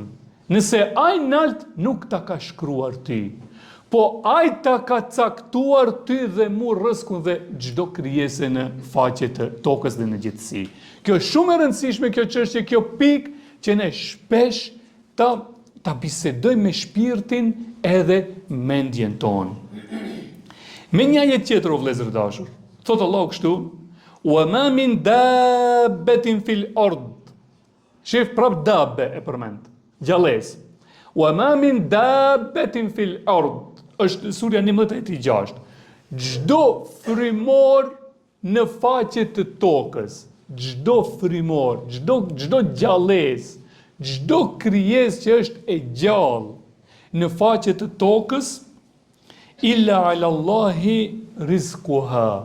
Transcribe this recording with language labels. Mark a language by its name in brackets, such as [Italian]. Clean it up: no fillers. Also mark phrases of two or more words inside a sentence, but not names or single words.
[Albanian] Nëse ai nalt nuk ta ka shkruar ty, po ai ta ka caktuar ty dhe mu rëskun dhe çdo krijese në faqe të tokës dhe në gjithësi. Kjo është shumë e rëndësishme, kjo çështje, kjo pikë që ne shpesh ta bisedojmë me shpirtin edhe mendjen tonë. Me një ajet tjetër, o vëllezër dashur, thotë Allahu kështu: [Arabic] "وما من دابة في الأرض." [Albanian] Shef prap dabbe e përmend, gjallës. [Arabic] "وما من دابة في الأرض." [Albanian] Është surja 11:6. Çdo frymor në faqe të tokës, çdo frymor, çdo gjallës, çdo krijesë që është e gjallë në faqe të tokës, [Arabic] إلا على الله رزقها.